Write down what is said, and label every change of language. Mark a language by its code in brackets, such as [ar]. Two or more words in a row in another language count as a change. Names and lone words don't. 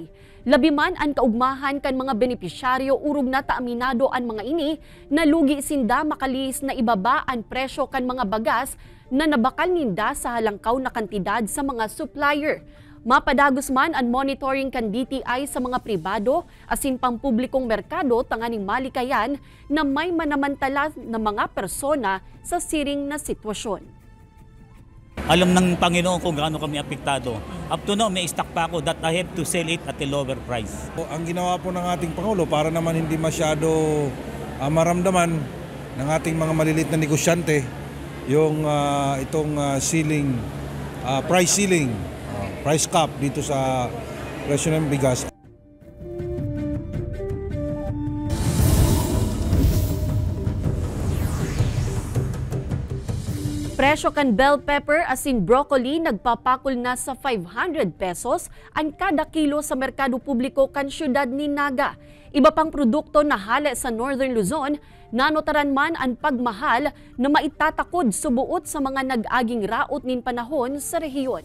[bik] Labi man ang kaugmahan kan mga benepisyaryo urog na taaminado ang mga ini na lugi sinda makalis na ibaba ang presyo kan mga bagas na nabakal ninda sa halangkaw na kantidad sa mga supplier. Mapadagos man ang monitoring kan DTI sa mga pribado asin pampublikong merkado tanganing malikayan na may manamantala na mga persona sa siring na sitwasyon. [tl] Alam ng Panginoon kung gaano kami apektado. [en] Up to now, [tl] may stock pa ako [en] that I have to sell it at a lower price. [tl] Ang ginawa po ng ating Pangulo para naman hindi masyado maramdaman ng ating mga maliliit na negosyante yung itong [en] ceiling, price ceiling, price cap [tl] dito sa presyo ng bigas. [bik] Presyo kan bell pepper asin broccoli nagpapakol na sa 500 pesos ang kada kilo sa merkado publiko kan syudad ni Naga. Iba pang produkto na hale sa Northern Luzon, nanotaran man ang pagmahal na maitatakod subuot sa mga nag-aging raot nin panahon sa rehiyon.